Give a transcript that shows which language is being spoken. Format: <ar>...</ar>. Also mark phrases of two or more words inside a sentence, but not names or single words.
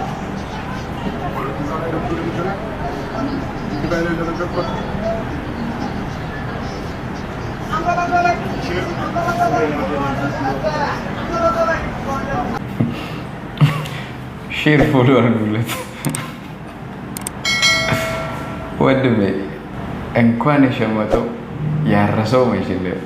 <tr>Güzel bir bölüm. Bir böyle de çok var.</tr> <en>share follow</en> <am>አድርጉለት ወንድሜ። እንኳን የሸመተው ያረሰው መችል</am>